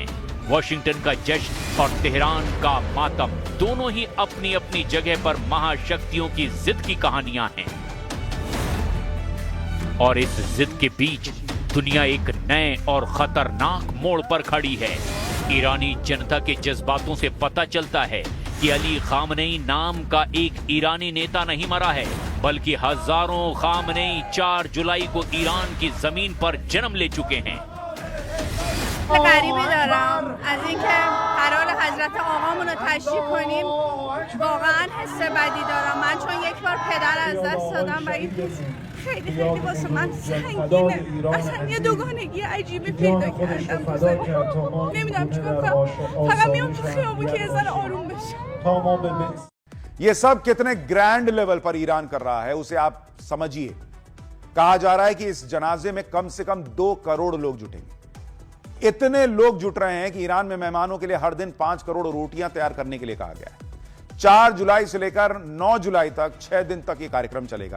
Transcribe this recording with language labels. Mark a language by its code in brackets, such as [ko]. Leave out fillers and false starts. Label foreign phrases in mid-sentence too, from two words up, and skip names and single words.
[hi] वॉशिंगटन का जश्न और तेहरान का मातम दोनों ही अपनी अपनी जगह पर महाशक्तियों की जिद की कहानियां हैं और इस जिद के बीच दुनिया एक नए और खतरनाक मोड़ पर खड़ी है। ईरानी जनता के जज्बातों से पता चलता है कि अली खामनेई नाम का एक ईरानी नेता नहीं मरा है, बल्कि हजारों खामनेई 4 जुलाई को ईरान की जमीन पर जन्म ले चुके हैं। [fa] غریبی دارم از اینکه قرار حضرت آقامون رو تشریح کنیم. واقعا حس بدی دارم من، چون یک بار پدر از دست دادم و این خیلی خیلی واسه من سنگینه. اصلا یه دوگانگی عجیبی پیدا کردم تو زندگی. نمیدونم چیکار کنم، فقط میام تو خیابون که یه ذره آروم بشم. [hi] ये सब कितने [en] grand level [hi] पर ईरान कर रहा है उसे आप समझिए। कहा जा रहा है कि इस जनाजे में कम से कम 2 करोड़ लोग जुटेंगे। इतने लोग जुट रहे हैं कि ईरान में मेहमानों के लिए हर दिन 5 करोड़ रोटियां तैयार करने के लिए कहा गया है। 4 जुलाई से लेकर 9 जुलाई तक 6 दिन तक यह कार्यक्रम चलेगा।